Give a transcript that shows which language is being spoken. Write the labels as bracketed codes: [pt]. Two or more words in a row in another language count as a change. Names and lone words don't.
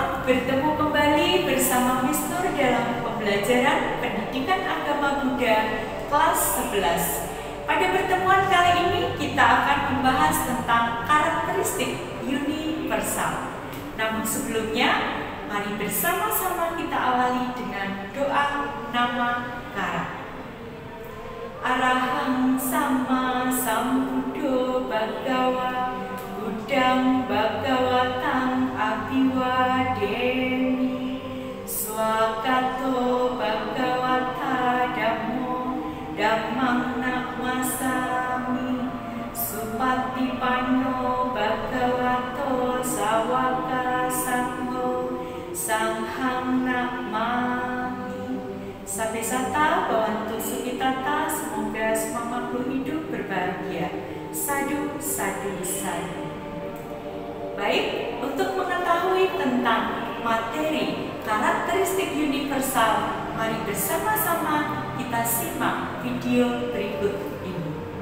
[id] bertemu kembali bersama Miss Nur dalam pembelajaran Pendidikan Agama Buddha kelas 11. Pada pertemuan kali ini kita akan membahas tentang karakteristik universal. Namun sebelumnya, mari bersama-sama kita awali dengan doa nama kara. [pi] Arahang sama sambuddho bhagawa Buddhang bhagawatang abhiwademi swakato bhagawata dhammo dhammang namasami supatipanno bhagavato sawaka sangho sanghang namami. Sampai sata bawantu sukitata, [id] semoga semua makhluk hidup berbahagia. [pi] Sadu, sadu, sadu. [id] Baik, untuk mengetahui tentang materi karakteristik universal, mari bersama-sama kita simak video berikut ini.